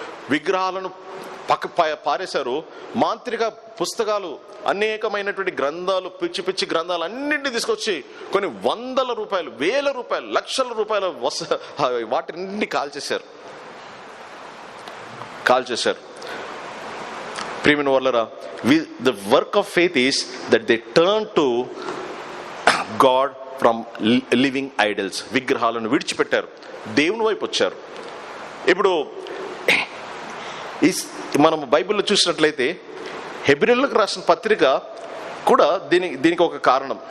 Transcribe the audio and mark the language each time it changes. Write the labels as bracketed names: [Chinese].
[Telugu] విగ్రహాలను పారేశారు. మాంత్రిక పుస్తకాలు, అనేకమైనటువంటి గ్రంథాలు, పిచ్చి గ్రంథాలు అన్నింటినీ తీసుకొచ్చి కొన్ని వందల రూపాయలు, వేల రూపాయలు, లక్షల రూపాయల వాటిని కాల్చేశారు. ప్రియమైన వాళ్ళరా, [English] the work of faith is that they turn to God from living idols. [Telugu] విగ్రహాలను విడిచిపెట్టారు, దేవుని వైపు వచ్చారు. ఇప్పుడు మనం బైబిల్లో చూసినట్లయితే హెబ్రీయులకు రాసిన పత్రిక కూడా దీనికి ఒక కారణం.